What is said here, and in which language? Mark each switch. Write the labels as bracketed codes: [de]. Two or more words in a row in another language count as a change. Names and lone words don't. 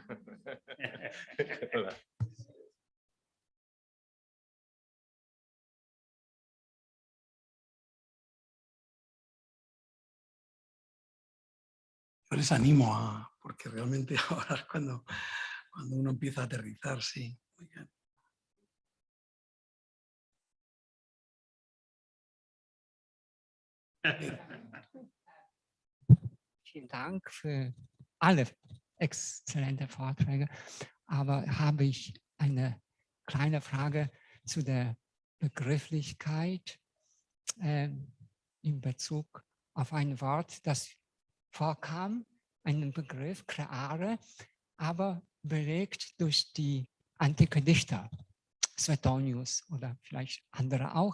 [es] Yo les animo a, porque realmente ahora es cuando uno empieza a aterrizar, sí. Muy bien. [de] Vielen Dank für alle exzellente Vorträge. Aber habe ich eine kleine Frage zu der Begrifflichkeit in Bezug auf ein Wort, das vorkam, einen Begriff, creare, aber belegt durch die antike Dichter, Suetonius oder vielleicht andere auch.